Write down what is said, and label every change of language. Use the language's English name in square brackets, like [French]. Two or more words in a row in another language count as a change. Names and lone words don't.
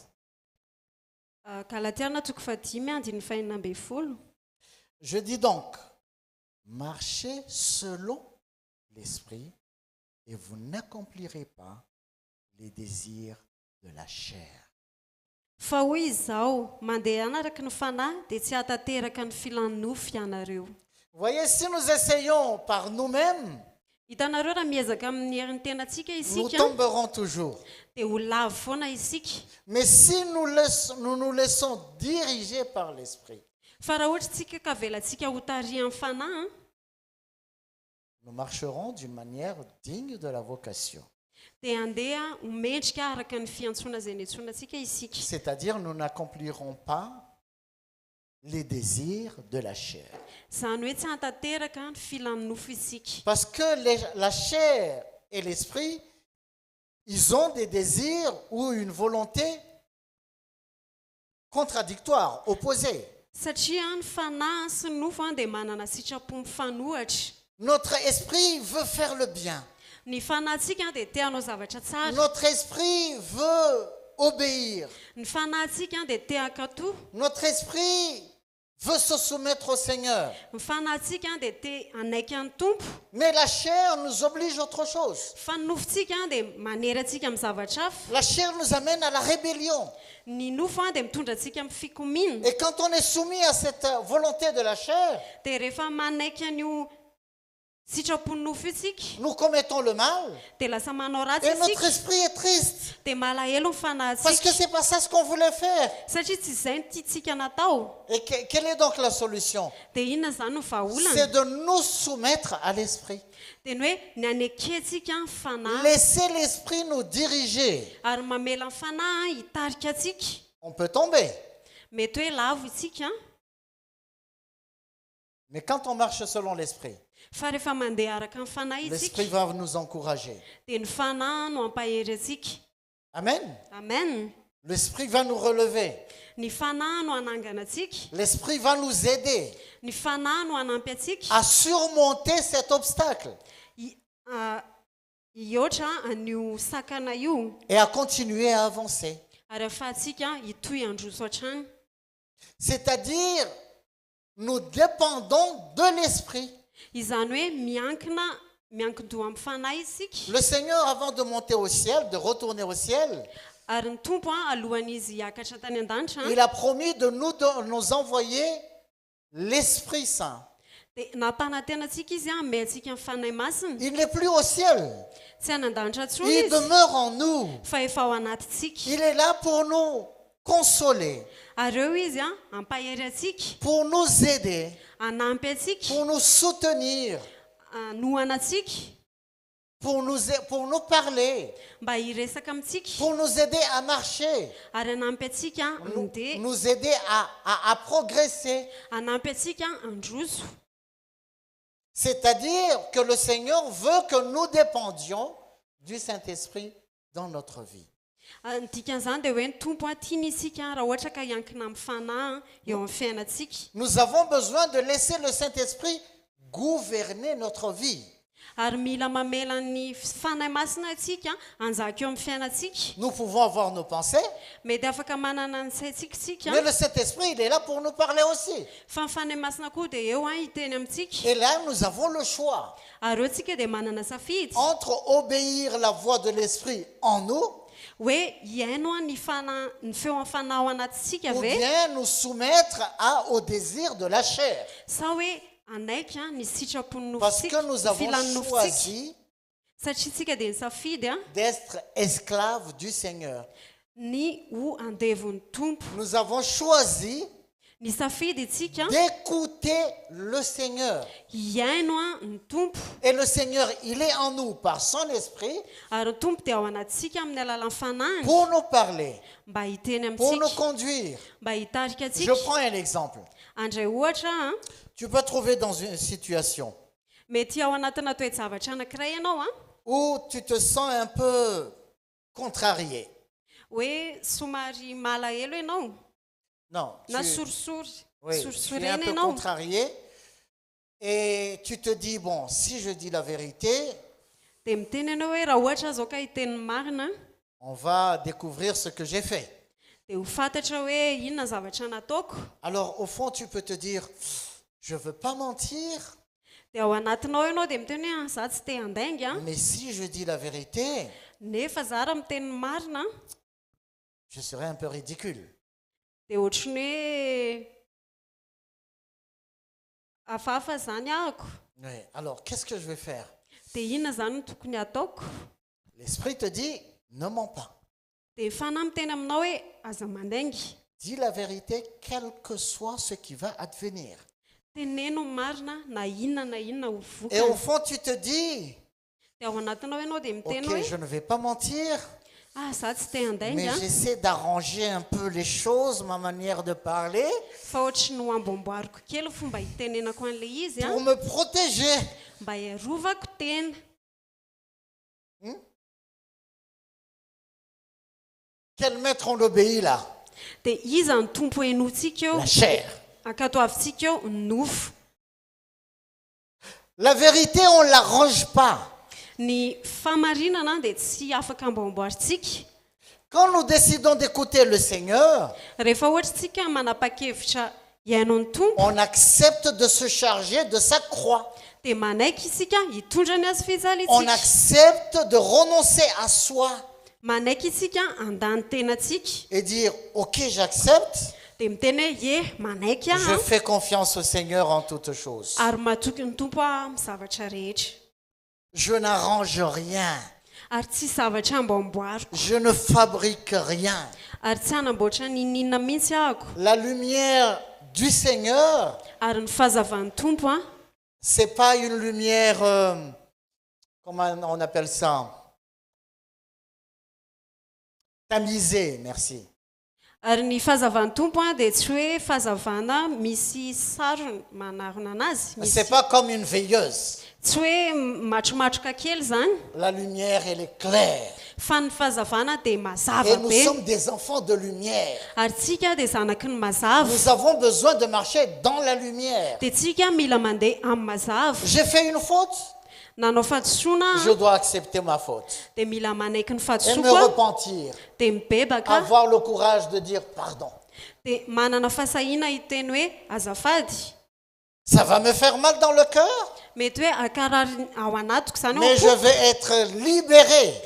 [Malagasy] galatiana toko 5 andin'ny fahinina amby folo [French] Je dis donc, marchez selon l'esprit et vous n'accomplirez pas les désirs de la chair. [Malagasy] fa hoy izao mandeha anaraka ny fanahy dia tsy hatateraka ny filanofy ianareo [French] Vous voyez, si nous essayons par nous-mêmes, [Malagasy] hitanareo raha miezaka amin'ny herin'ny tenantsika [French] nous [Malagasy] isika [French] tomberons toujours. [Malagasy] dia ho lavo foana isika [French] Mais si nous nous laissons diriger par l'esprit, [Malagasy] fa raha ohatra tsika ka velantsika ho tarihan'ny fanahy [French] nous marcherons d'une manière digne de la vocation. [Malagasy] dia andeha homendrika araka ny fiantsoana izay niantsonantsika isika [French] C'est-à-dire, nous n'accomplirons pas les désirs de la chair. [Malagasy] izany hoe tsy hatateraka ny filanofo isika [French] Parce que la chair et l'esprit, ils ont des désirs ou une volonté contradictoire, opposée. [Malagasy] satria ny fanahy sy ny nofo dia manana sitrapo mifanohatra [French] Notre esprit veut faire le bien. [Malagasy] ny fanahintsika dia te hanao zavatra tsara [French] Notre esprit veut obéir. [Malagasy] ny fanahintsika dia te hankatoa [French] Notre esprit veut se soumettre au Seigneur. [Malagasy] ny fanahintsika dia te hanaiky ny tompo [French] Mais la chair nous oblige à autre chose. [Malagasy] fa ny nofontsika dia manery antsika amin'ny zavatra hafa [French] La chair nous amène à la rébellion. [Malagasy] ny nofo dia mitondra antsika amin'ny fikomina [French] Et quand on est soumis à cette volonté de la chair, [Malagasy] dia rehefa manaiky an'io sitrapony nofo isika [French] nous commettons le mal. [Malagasy] dia lasa manao ratsy [French] Et notre [Malagasy] isika [French] esprit est triste. [Malagasy] dia malahelo ny [French] Parce que [Malagasy] fanahintsika [French] c'est pas ça ce qu'on voulait faire. [Malagasy] satria tsy izay ny tiantsika natao [French] Et quelle est donc la solution? [Malagasy] dia inona izany no vahaolana [French] C'est de nous soumettre à l'esprit. [Malagasy] dia ny hoe ny anekentsika ny fanahy [French] Laisser l'esprit nous diriger. [Malagasy] ary mamela ny fanahy hitarika atsika [French] On peut tomber. [Malagasy] mety hoe lavo isika [French] Mais quand on marche selon l'esprit, [Malagasy] fa rehefa mandeha araka ny fanahy [French] l'esprit [Malagasy] isika [French] va nous encourager. [Malagasy] dia ny fanahy no ampahery atsika [French] Amen. [Malagasy] amen [French] L'esprit va nous relever. [Malagasy] ny fanahy no hanangana atsika [French] L'esprit va nous aider [Malagasy] ny fanahy no hanampy atsika [French] à surmonter cet obstacle [Malagasy] hihoatra an'io sakana io [French] et à continuer à avancer. [Malagasy] ary ahafahantsika hitohy androso hatrany [French] C'est-à-dire, nous dépendons de l'esprit. [Malagasy] izany hoe miankin-doha amin'ny fanahy isika [French] Le Seigneur, avant de monter au ciel, de retourner au ciel, [Malagasy] ary ny tompo alohan'izy hiakatra tany an-danitra [French] il a promis de nous envoyer l'Esprit Saint. [Malagasy] dia nampanantenantsika izy may antsika amin'ny fanahy masina [French] Il n'est plus au ciel. [Malagasy] tsy any an-danitra ntsony [French] Il [Malagasy] izy [French] demeure en nous. [Malagasy] fa efa ao anatintsika [French] Il est là pour nous consoler, [Malagasy] ary eo izy ampahery atsika [French] pour nous aider, [Malagasy] anampy atsika [French] pour nous soutenir. [Malagasy] nohana atsika [French] pour nous parler, [Malagasy] mba hiresaka amintsika [French] pour nous aider à marcher, [Malagasy] ary hanampy atsika mandeha [French] nous aider à progresser. [Malagasy] hanampy atsika handroso. [French] C'est-à-dire que le Seigneur veut que nous dépendions du Saint-Esprit dans notre vie. [Malagasy] Ny dikan'izany dia hoe ny tompo tiany isika raha ohatra ka hiankina amin'ny fanahy eo amin'ny fiainantsika. [French] Nous avons besoin de laisser le Saint-Esprit gouverner notre vie. [Malagasy] Ary mila mamela ny fanahy masina atsika hanjaka eo amin'ny fiainantsika. [French] Nous pouvons avoir nos pensées, [Malagasy] Mety afaka manana ny saintsika sika, [French] mais le Saint-Esprit, il est là pour nous parler aussi. [Malagasy] fa ny fanahy masina koa dia eo hiteny amintsika. [French] Et là, nous avons le choix [Malagasy] Ary eo tsika dia manana safidy [French] entre obéir la voix de l'Esprit en nous [Malagasy] hoe hiaino ny feo amin'ny fanahy ao anatisika [French] ou [Malagasy] ve, [French] bien nous soumettre au désir de la chair. [Malagasy] sa hoe anaiky ny sitrapon'ny [French] Parce que nous avons [Malagasy] filan'ny nofosika. [French] choisi [Malagasy] Satria tsika dia ny safidy [French] d'être esclaves du Seigneur. [Malagasy] ny ho andevon'ny tompo. [French] Nous avons choisi [Malagasy] Ny safidy tsika [French] d'écouter le Seigneur. [Malagasy] hiaino ny tompo. [French] Et le Seigneur, il est en nous par son esprit [Malagasy] Ary ny tompo dia ao anatsika amin'ny alalan'ny fanahiny [French] pour nous parler, [Malagasy] mba hiteny [French] pour nous [Malagasy] amintsika, [French] conduire. [Malagasy] mba hitarika [French] Je [Malagasy] atsika. [French] prends un exemple. [Malagasy] Andray ohatra [French] Tu peux trouver dans une situation [Malagasy] mety ao anatina toe-javatra anankiray ianao [French] où tu te sens un peu contrarié. [Malagasy] hoe somary malahelo ianao [French] Non, [Malagasy] na [French] tu, [Malagasy] sorisory [French] oui, tu es un [Malagasy] sorisorena [French] peu [Malagasy] ianao. [French] contrarié et tu te dis, bon, si je dis la vérité, [Malagasy] Dia miteny ianao hoe raha ohatra zao ka hiteny marina [French] on va découvrir ce que j'ai fait. [Malagasy] dia ho fantatra hoe inona zavatra nataoko. [French] Alors, au fond, tu peux te dire, je ne veux pas mentir, [Malagasy] Dia ao anatinao ianao dia miteny hoe za tsy te handainga, [French] mais si je dis la vérité, [Malagasy] nefa za raha miteny marina [French] je serai un peu ridicule. [Malagasy] dia ohatrany hoe hafahafa zany ahako. [French] Oui. Alors, qu'est-ce que je vais faire? [Malagasy] Dia inona zany no tokony ataoko? [French] L'Esprit te dit, ne mens pas. [Malagasy] Dia fanahy miteny aminao hoe aza mandaingy, [French] Dis la vérité, quel que soit ce qui va advenir. [Malagasy] teneno ny marina na inona ho [French] Et au [Malagasy] vokany. [French] fond, tu te dis, [Malagasy] Dia ao anatinao ianao dia miteny [French] ok, [Malagasy] hoe [French] je ne vais pas mentir, [Malagasy] za tsy te [French] mais [Malagasy] handainga, [French] j'essaie d'arranger un peu les choses, ma manière de parler, [Malagasy] fa ohatry no amboamboariko kely fomba hitenenako an'ilay izy [French] pour me protéger. [Malagasy] mba hiarovako tena. [French] Quel maître on obéit là? [Malagasy] Dia iza ny tompo hainotsika eo, [French] La chair. [Malagasy] ankatoavintsika eo ny nofo. [French] La vérité, on ne l'arrange pas. [Malagasy] Ny famarinana dia tsy afaka amboamboaritsika. [French] Quand nous décidons d'écouter le Seigneur, [Malagasy] Rehefa ohatra tsika manapa-kevitra hiaino ny tompo [French] on accepte de se charger de sa croix. [Malagasy] dia manaiky isika hitondra ny azy [French] On [Malagasy] fijalitsika. [French] accepte de renoncer à soi [Malagasy] Manaiky isika handany tenantsika [French] et dire, ok, j'accepte, [Malagasy] dia miteny hoe ye manaiky [French] je [Malagasy] aho [French] fais confiance au Seigneur en toutes choses. [Malagasy] ary matoky ny tompo amin'ny zavatra rehetra. [French] Je n'arrange rien. [Malagasy] Ary tsy zavatra amboamboariko, [French] Je ne fabrique rien. [Malagasy] ary tsy hanamboatra ninina mihitsy ahako. [French] La lumière du Seigneur, [Malagasy] Ary ny fahazavan'ny tompo [French] c'est pas une lumière, comment on appelle ça? Tamisée, merci. [Malagasy] ary ny fahazavan'ny tompo dia tsy hoe fahazavana misy sarony manarona anazy, [French] C'est pas comme une veilleuse. [Malagasy] tsy hoe matromatroka kely zany, [French] La lumière, elle est claire. [Malagasy] fa ny fahazavana dia [French] Et [Malagasy] mazava [French] nous [Malagasy] be. [French] sommes des enfants de lumière. [Malagasy] Ary tsika dia zanaky ny mazava, [French] Nous avons besoin de marcher dans la lumière. [Malagasy] dia tsika mila mandeha amin'ny mazava. [French] J'ai fait une faute, [Malagasy] Nanao fahadisoana [French] je dois accepter ma faute. [Malagasy] dia mila manaiky ny [French] Et me [Malagasy] fahadisoako [French] repentir. [Malagasy] dia mibebaka, [French] Avoir le courage de dire pardon. [Malagasy] dia manana fahasahiana hiteny hoe azafady. [French] Ça va me faire mal dans le cœur, [Malagasy] Mety hoe akarary ao anatiko zany [French] mais je vais être libéré.